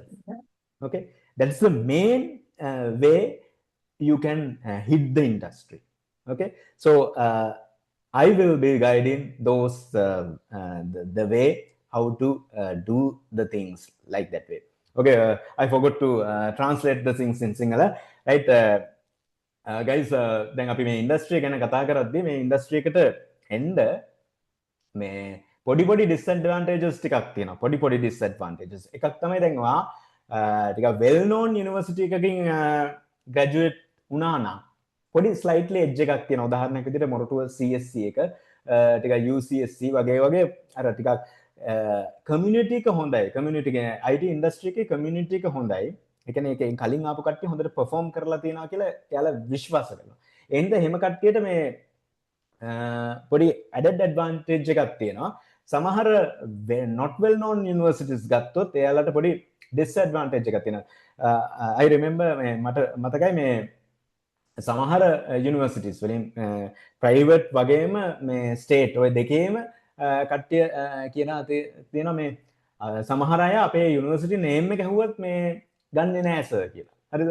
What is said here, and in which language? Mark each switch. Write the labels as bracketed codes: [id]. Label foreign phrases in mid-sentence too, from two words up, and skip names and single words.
[en] Okay, that's the main way you can hit the industry. Okay, so I will be guiding those the way how to do the things like that way. Okay, I forgot to translate the things in Sinhala, right? [si] ගයිස්, දැන් අපි මේ ඉන්ඩස්ට්‍රිය ගැන කතා කරද්දී මේ ඉන්ඩස්ට්‍රි එකට එන්න මේ පොඩි ඩිස්ඇඩ්වාන්ටේජස් ටිකක් තියෙනවා. පොඩි ඩිස්ඇඩ්වාන්ටේජස් එකක් තමයි දැන් ඔයා ටිකක් [en] well known university [si] එකකින් ග්‍රැජුවේට් වුණා නම් පොඩි [en] slightly edge [si] එකක් තියෙනවා. උදාහරණයක් විදිහට මොරටුව CSC එක ටිකක් UCSC වගේ අර ටිකක් කමියුනිටි එක හොඳයි. කමියුනිටි එක IT ඉන්ඩස්ට්‍රි එකේ කමියුනිටි එක හොඳයි. එකන එක කලින් ආපු කට්ටිය හොඳට perform කරලා තියෙනවා කියලා එයාලා විශ්වාස කරනවා. එහෙනම් එහෙම කට්ටියට මේ පොඩි [en] added advantage [si] එකක් තියෙනවා. සමහර [en] not well known universities [si] ගත්තොත් එයාලට පොඩි disadvantage එකක් තියෙනවා. [en] I remember [si] මේ මට මතකයි මේ සමහර universities වලින් private වගේම මේ state ඔය දෙකේම කට්ටිය කියනවා තියෙනවා මේ සමහර අය අපේ [en] university name [si] එක ඇහුවත් මේ ගන්නේ නෑ සර් කියලා. හරිද?